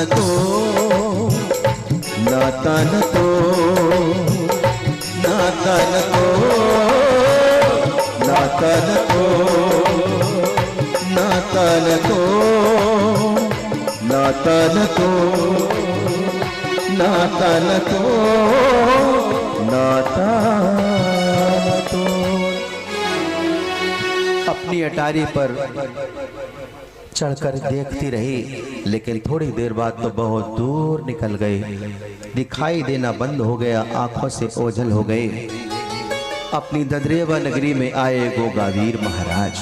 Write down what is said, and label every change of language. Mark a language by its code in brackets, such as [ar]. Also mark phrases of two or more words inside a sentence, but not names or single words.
[hi] तोड़, नाता न तोड़, नाता न तोड़, नाता न तोड़, नाता न तोड़, नाता न तोड़, नाता न तोड़, नाता न तोड़। अपनी अटारी पर चढ़कर देखती रही, लेकिन थोड़ी देर बाद तो बहुत दूर निकल गए। दिखाई देना बंद हो गया, आंखों से ओझल हो गए। अपनी ददरेवा नगरी में आए गोगावीर महाराज।